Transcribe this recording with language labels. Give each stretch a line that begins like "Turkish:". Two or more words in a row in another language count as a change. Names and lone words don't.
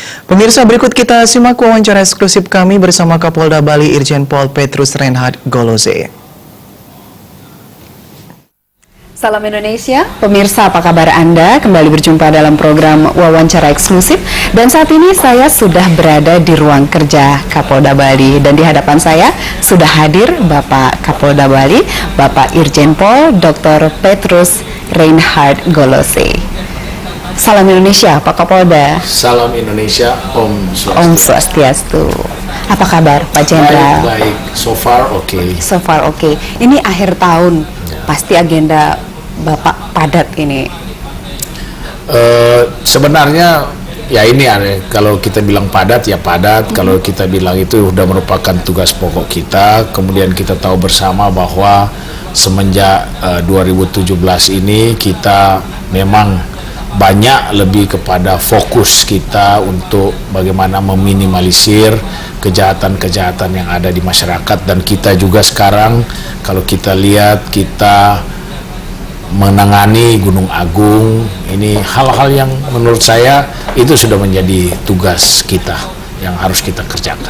Indonesian: Pemirsa, berikut kita simak wawancara eksklusif kami bersama Kapolda Bali Irjen Pol Petrus Reinhard Golose. Salam Indonesia, pemirsa apa kabar Anda? Kembali berjumpa dalam program wawancara eksklusif dan saat ini saya sudah berada di ruang kerja Kapolda Bali dan di hadapan saya sudah hadir Bapak Kapolda Bali, Bapak Irjen Pol Dr. Petrus Reinhard Golose. Salam Indonesia, Pak Kapolda. Salam Indonesia,
Balinese: Om Swastiastu. Om Swastiastu.
Indonesian: Apa kabar Pak Jenderal? Baik,
English: so far oke. So far oke.
Indonesian: Ini akhir tahun, pasti agenda Bapak padat ini. Sebenarnya ya ini kalau kita bilang padat ya padat, kalau kita bilang itu sudah merupakan tugas pokok kita. Kemudian kita tahu bersama bahwa semenjak 2017 ini kita memang banyak lebih kepada fokus kita untuk bagaimana meminimalisir kejahatan-kejahatan yang ada di masyarakat, dan kita juga sekarang kalau kita lihat kita menangani Gunung Agung, ini hal-hal yang menurut saya itu sudah menjadi tugas kita yang harus kita kerjakan.